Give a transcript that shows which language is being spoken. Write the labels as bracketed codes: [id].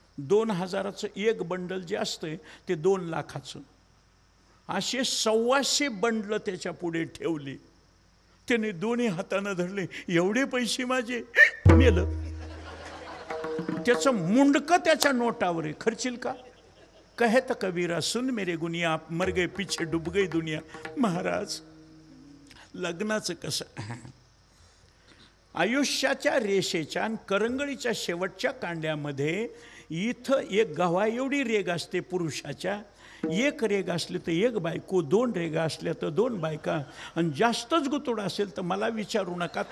[mr] 2000चं एक बंडल जे असतंय ते 2 लाखाचं. असे 125 बंडल त्याच्या पुढे ठेवले. त्याने दोन्ही हाताने धरले. एवढे पैसे माझे. मेलं. त्याचं मुंडकं त्याच्या नोटावर आहे. खर्चील का? [hi] कहत कबीरा सुन मेरे गुनिया मर गए पीछे डूब गई दुनिया. [mr] महाराज लग्नाचं कसं? आयुष्याच्या रेषेच्या आणि करंगळीच्या शेवटच्या कांड्यामध्ये इथं एक गव्हा एवढी रेग असते पुरुषाच्या. एक रेग असली तर एक बायको, 2 रेगा असल्या तर 2 बायका, आणि जास्तच गुतोड असेल तर मला विचारू नका.